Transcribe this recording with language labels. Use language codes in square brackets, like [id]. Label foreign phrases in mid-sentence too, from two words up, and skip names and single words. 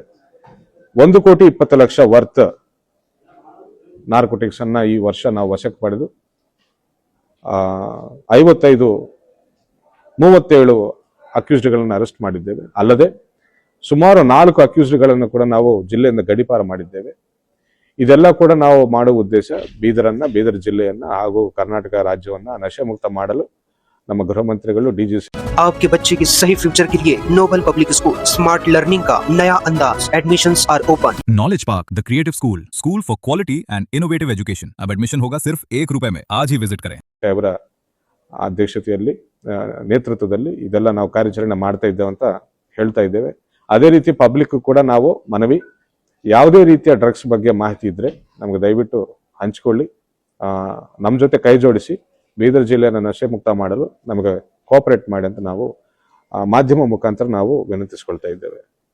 [kn] 1,20,00,000 [en] worth narcotics [kn] ಅನ್ನ ಈ ವರ್ಷ ನಾವು ವಶಕ್ಕೆ ಪಡೆದು 37 ಅಕ್ಯೂಸ್ಡ್ಗಳನ್ನು ಅರೆಸ್ಟ್ ಮಾಡಿದ್ದೇವೆ. ಅಲ್ಲದೆ ಸುಮಾರು 4 ಅಕ್ಯೂಸ್ಡ್ಗಳನ್ನು ಕೂಡ ನಾವು ಜಿಲ್ಲೆಯಿಂದ ಗಡೀಪಾರು ಮಾಡಿದ್ದೇವೆ. ಇದೆಲ್ಲ ಕೂಡ ನಾವು ಮಾಡುವ ಉದ್ದೇಶ ಬೀದರ್ ಜಿಲ್ಲೆಯನ್ನ ಹಾಗೂ ಕರ್ನಾಟಕ ರಾಜ್ಯವನ್ನ ನಶೆ ಮುಕ್ತ ಮಾಡಲು ನಮ್ಮ ಗೃಹ ಮಂತ್ರಿಗಳು DGC. [hi] आपके बच्चे के सही फ्यूचर के लिए नोबल पब्लिक स्कूल [en] smart learning [hi] का नया अंदाज. [en] admissions are open. Knowledge Park the creative school, school for quality and innovative education. [hi] अब एडमिशन होगा सिर्फ ₹1 में. आज ही विजिट करें. [kn] ಅವರ ಅಧ್ಯಕ್ಷತೆಯಲ್ಲಿ ನೇತೃತ್ವದಲ್ಲಿ ಇದೆಲ್ಲ ನಾವು ಕಾರ್ಯಾಚರಣೆ ಮಾಡ್ತಾ ಇದ್ದೇವೆ ಅಂತ ಹೇಳ್ತಾ ಇದ್ದೇವೆ. ಅದೇ ರೀತಿ ಪಬ್ಲಿಕ್ ಕೂಡ ನಾವು ಮನವಿ, ಯಾವುದೇ ರೀತಿಯ ಡ್ರಗ್ಸ್ ಬಗ್ಗೆ ಮಾಹಿತಿ ಇದ್ರೆ ನಮಗೆ ದಯವಿಟ್ಟು ಹಂಚಿಕೊಳ್ಳಿ, ನಮ್ಮ ಜೊತೆ ಕೈ ಜೋಡಿಸಿ ಬೀದರ್ ಜಿಲ್ಲೆಯನ್ನು ನಶೆ ಮುಕ್ತ ಮಾಡಲು ನಮಗೆ ಕೋಆಪರೇಟ್ ಮಾಡಿ ಅಂತ ನಾವು ಮಾಧ್ಯಮ ಮುಖಾಂತರ ನಾವು ವಿನಂತಿಸಿಕೊಳ್ತಾ ಇದ್ದೇವೆ.